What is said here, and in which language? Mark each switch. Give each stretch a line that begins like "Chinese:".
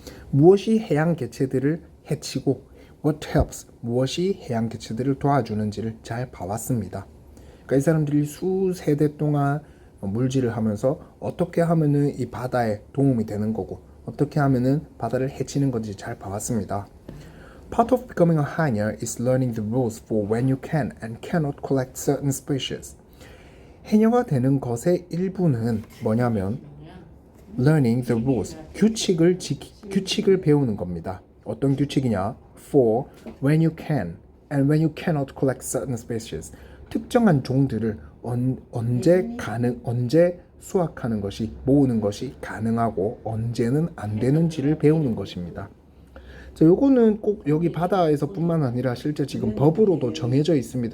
Korean: 무엇이 해양 개체들을 해치고
English: what helps,
Korean: 무엇이 해양 개체들을 도와주는지를 잘 봐왔습니다. 그러니까 이 사람들이 수세대 동안 물질을 하면서 어떻게 하면은 이 바다에 도움이 되는 거고 어떻게 하면은 바다를 해치는 건지 잘 봐왔습니다.
English: Part of becoming a 해녀 is learning the rules for when you can and cannot collect certain species.
Korean: 해녀가 되는 것의 일부는 뭐냐면
English: learning the rules,
Korean: 규칙을 배우는 겁니다. 어떤 규칙이냐?
English: For when you can and when you cannot collect certain species.
Korean: 특정한 종들을 언제 수확하는 것이 모으는 것이 가능하고 언제는 안 되는지를 배우는 것입니다. 자, 요거는 꼭 여기 바다에서뿐만 아니라 실제 지금 법으로도 정해져 있습니다.